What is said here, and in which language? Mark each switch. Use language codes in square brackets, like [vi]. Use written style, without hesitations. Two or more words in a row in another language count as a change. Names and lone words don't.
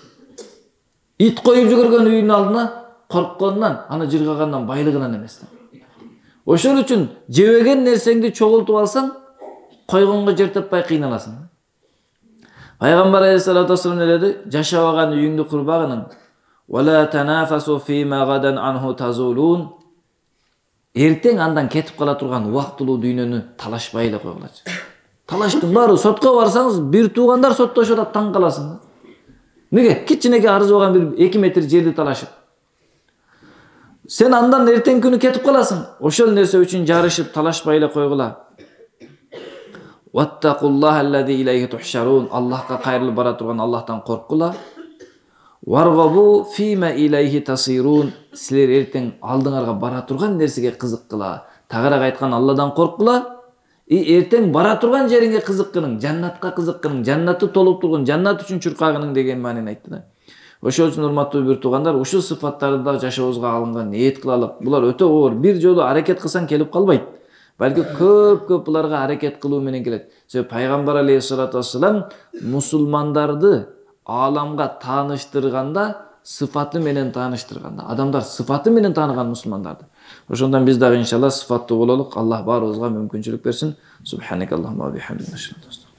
[ky] Ит коюп жүгүргөн үйүнүн алдына коркконунан, аны жыргагандан, байлыгынан эмес. Ошол үчүн жебеген нерсеңди чогултуп алсаң, койгонго жер таппай кыйналасың. Пайгамбар [ar] عليه الصلاة والسلام [ky] деди: "Жашабаган үйүңдү курбагын. [ar] ولا تنافسوا فيما غدا عنه تزولون." [ky] Эртең андан кетип кала турган убактылуу дүйнөнү талашпай эле койгулачы. Талаштын баары, сотко барсаңыз, бир туугандар соттошуп атат, таң каласың. Неге? Кичинеге арзыбаган бир 2 метр жерди талашып. Сен андан эртең күнү кетип каласың. Ошол нерсе үчүн жарышып, талашпай эле койгула. [ar] واتقوا الله الذي إليه تحشرون. [ky] Аллахка кайрылып бара турган Аллахтан корккула. [ar] وارغبوا فيما إليه تصيرون. [ky] Силер эртең алдыңарга бара турган нерсеге кызыккыла. Тагыраак айткан Алладан корккула. Эртең бара турган жериңе кызыккының, жаннатка кызыккының, жаннатты толуп турган, жаннат үчүн чуркагының деген маанини айтты да. Ошол үчүн урматтуу бир туугандар, ушул сыфаттарды да жашообузга алынга ниет кылалык. Булар өтө оор. Бир жолу аракет кылсаң келип калбайт. Балки көп буларга аракет кылуу менен келет. Себеби пайгамбар [ar] عليه الصلاة والسلام [ky] мусулмандарды аламга таныштырганда, сыфаты менен таныштырганда. Адамлар сыфаты менен таныган мусулманларды. Ошондон биз дагы иншалла sıfattуу бололук. Аллах баарыбызга мүмкүнчүлүк берсин. Субханакаллахумма ва бихамдика.